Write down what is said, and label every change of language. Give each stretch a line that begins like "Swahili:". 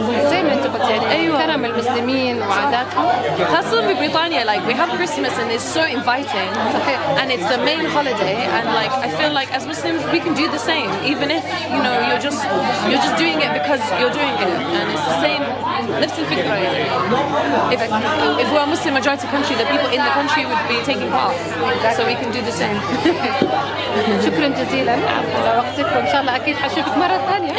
Arabic: زي ما أنت قلت يعني كرم المسلمين وعاداتهم. خاصة ببريطانيا,
English: like we have Christmas and it's so inviting, and it's the main holiday, and like I feel like as Muslims we can do the same, even if you're just doing it because you're doing it, and it's the same.
Arabic: نفس الفكرة يعني.
English: If we're a Muslim majority country, the people in the country would be taking part, so we can do the same.
Arabic: شكرا جزيلا على وقتك، وإن شاء الله أكيد حشوفك مرة ثانية.